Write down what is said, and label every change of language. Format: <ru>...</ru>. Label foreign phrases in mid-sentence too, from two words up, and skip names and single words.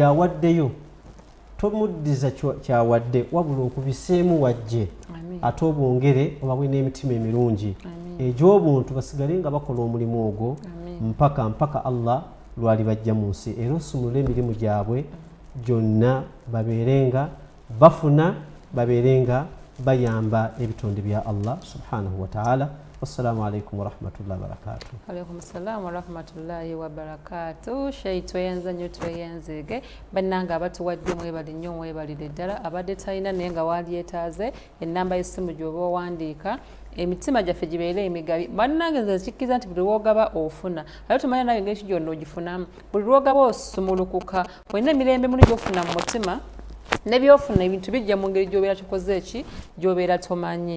<lg>awaddeyo tomuddiza kyawadde wabula okubiseemu wajje ate obwongere obawe n'emitima emirungi egy'obuntu basigale nga bakola omulimu ogwo mpaka Allah lwali bajja mu nsi era osumulule emirimu gyabwe gyonna babeerenga bafuna babeerenga bayamba ebitonde bya Allah</lg> <ar>سبحانه وتعالى. والسلام عليكم ورحمة الله وبركاته. عليكم السلام ورحمة الله وبركاته.</ar> <lg>Shay tweyanza nnyo tweyanzege bannanga abatuwadde mwebali nnyo mwebalire ddala abadde talina naye nga wandyetaaze ennamba y'essimu gy'oba owandiika emitima gyaffe gibeere emigabi bannange nze kikkiza nti buli lwogaba ofuna ate tumanya nawe engeri gyonna ogifunamu buli lwogaba osumulukuka olina emirembe muli gy'ofuna mu mutima nebyofuna ebintu bijja mu ngeri gy'obeera tukoze eki gy'obeera tomanyi.</lg>